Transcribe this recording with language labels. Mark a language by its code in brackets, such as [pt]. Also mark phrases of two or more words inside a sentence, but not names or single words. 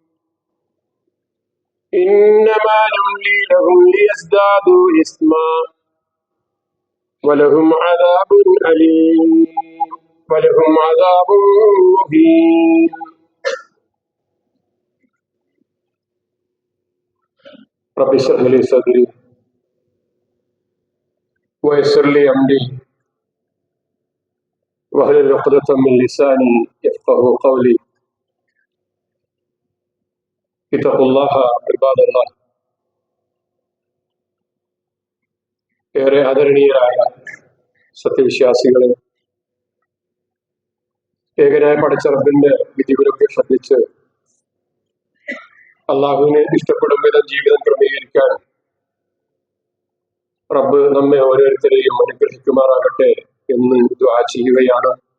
[ar] إنما نملي لهم ليزدادوا إثما ولهم عذاب أليم ولهم عذاب مهين رب اشرح لي صدري ويسر لي أمري واحلل عقدة من لساني يفقهوا قولي اتقوا الله عباد الله [ml] ഏറെ ആദരണീയരായ സത്യവിശ്വാസികളെ, ഏകനായ പടച്ച റബ്ബിന്റെ വിധികളൊക്കെ ശ്രദ്ധിച്ച് അള്ളാഹുവിനെ ഇഷ്ടപ്പെടും വിധം ജീവിതം ക്രമീകരിക്കാൻ റബ്ബ് നമ്മെ ഓരോരുത്തരെയും അനുഗ്രഹിക്കുമാറാകട്ടെ എന്ന് ദുആ ചെയ്യുകയാണ്.